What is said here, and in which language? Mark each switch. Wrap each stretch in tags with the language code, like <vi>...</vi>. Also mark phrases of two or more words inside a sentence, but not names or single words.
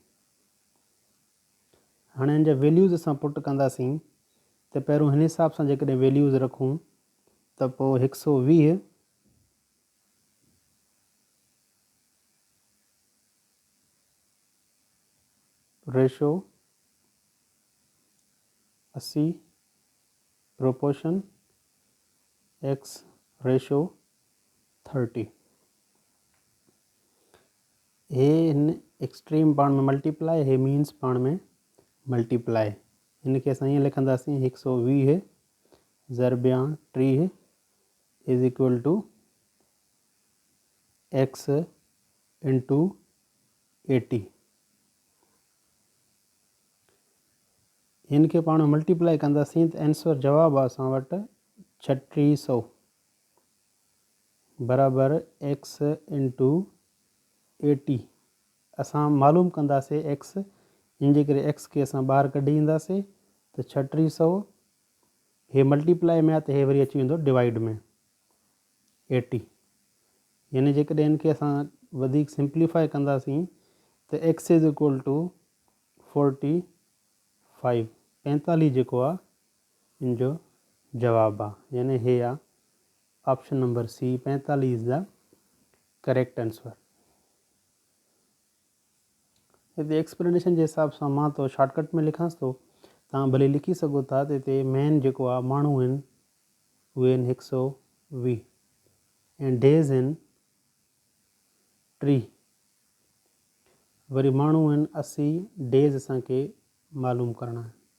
<sd>हाणे हिन जा वैल्यूज़ असां पुट कंदासीं त पहिरियों हिन हिसाब सां जेकॾहिं वैल्यूज़ रखूं त पोइ 120 रेशो 80 प्रोपोर्शन X रेशो 30। हे हिन एक्सट्रीम पाण में मल्टीप्लाई, हे मीन्स पाण में मल्टीप्लाई। हिनखे असां ईअं लिखंदासीं 120 ज़रबिया 30</sd> <en>is equal to</en> <sd>X × 80। हिन खे पाण मल्टीप्लाई कंदासीं त आंसर जवाबु आहे असां वटि 3600 बराबरि X × 80। असां मालूम कंदासीं x, इन जे करे x खे असां ॿाहिरि कढी ईंदासीं त 3600 हे मल्टीप्लाई में आहे त हे वरी अची वेंदो डिवाइड में 80। यानी जेकॾहिं हिन खे असां वधीक सिंप्लीफाई कंदासीं त x</sd> <en>is equal to</en> <sd>45 45 जेको आहे इन जो जवाबु आहे, यानी हे आहे</sd> <en>option number</en> <sd>C 45</sd> <en>is the correct answer.</en> <sd>हिते एक्सप्लेनेशन जे हिसाब सां मां तो शॉर्टकट में लिखांसि थो, तव्हां भले लिखी सघो था। त हिते मेन जेको आहे माण्हू आहिनि उहे आहिनि 120 ऐं डेज़ आहिनि 30, वरी माण्हू आहिनि 80, डेज़ असांखे मालूम करणा आहिनि।</sd>